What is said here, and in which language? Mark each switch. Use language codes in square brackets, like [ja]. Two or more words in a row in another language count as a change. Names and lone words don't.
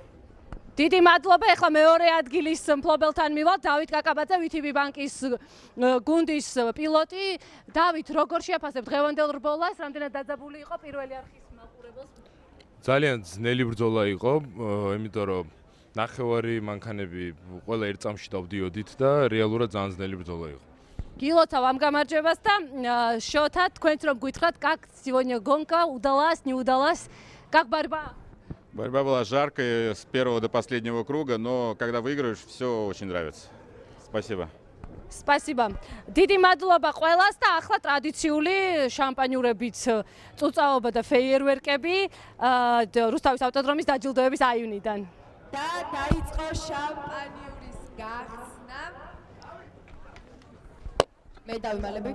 [ka] დიდი მადლობა ახლა მეორე ადგილის მფლობელთან მივალთ დავით კაკაბაძე VTB ბანკის გუნდის პილოტი დავით როგორ შეაფასებ დღევანდელ რბოლას რამდენად დაძაბული იყო პირველი არხის მაყურებელს ძალიან ძნელი ბრძოლა იყო იმიტომ რომ ნახევარი მანქანები ყველა ერთ წამში დავდიოდით და რეალურად ძალიან ძნელი ბრძოლა იყო გილოცავ ამ გამარჯვებას და შოთა თქვენც რომ გითხრათ [ru] как сегодня гонка удалась не удалась как борьба Борьба была жаркой с первого до последнего круга, но когда выиграешь, все очень нравится. Спасибо. Спасибо. [ka] დიდი მადლობა ყველას და ახლა ტრადიციული შამპანიურებით წუწაობა და ფეიერვერკები რუსთავის ავტოდრომის დაჯილდოების აივნიდან. და დაიწყო შამპანიურის გახსნა. მე დავიმალები.